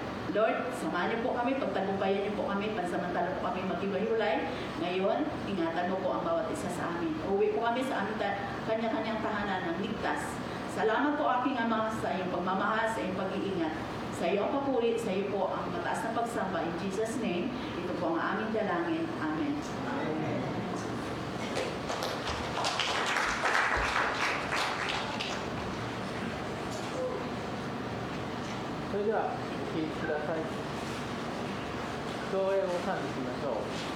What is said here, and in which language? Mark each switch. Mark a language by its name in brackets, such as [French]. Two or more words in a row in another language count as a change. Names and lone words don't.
[Filipino] Lord, samahan niyo po kami, pagtagumpayan niyo po kami, pansamantala po kami maghiwa-hiwalay. Ngayon, ingatan mo po ang bawat isa sa amin. Uwi po kami sa aming kanya-kanyang tahanan ng ligtas. Salamat po, aking Ama, sa iyong pagmamahal, sa iyong pag-iingat. Sa iyo ang papuri, sa iyo po ang mataas na pagsamba. [English] In Jesus' name, [Filipino] ito po ang aming dalangin. Amen. Amen. [Japanese] それではお聴きください。共演を賛美しましょう。